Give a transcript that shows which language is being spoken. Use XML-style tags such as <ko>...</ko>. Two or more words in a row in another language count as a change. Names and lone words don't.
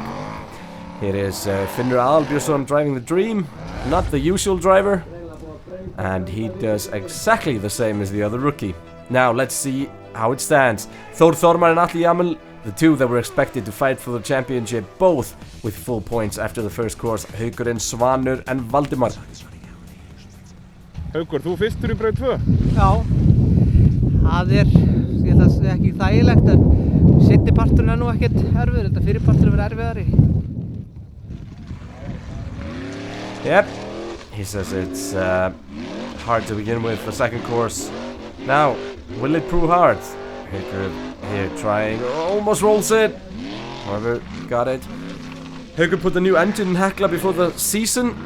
<en>Here is Finnur Aðalbjörnsson driving the Dream, not the usual driver, and he does exactly the same as the other rookie. Now let's see how it stands. Þórðar and Atli Jamil, the two that were expected to fight for the championship, both with full points after the first course. Haukur and Svanur and Valdimar.</en> <is>Haukur, þú fyrstur í braut 2? Já, það ég það sé ekki þægilegt, en seinni parturinn nú ekkert erfiður. Þetta fyrir parturinn verður erfiðari.</is> <en>Yep, he says it's hard to begin with the second course. Now, will it prove hard? Haukur here trying, almost rolls it. However, got it. Haukur put the new engine in Hekla before the season.</en>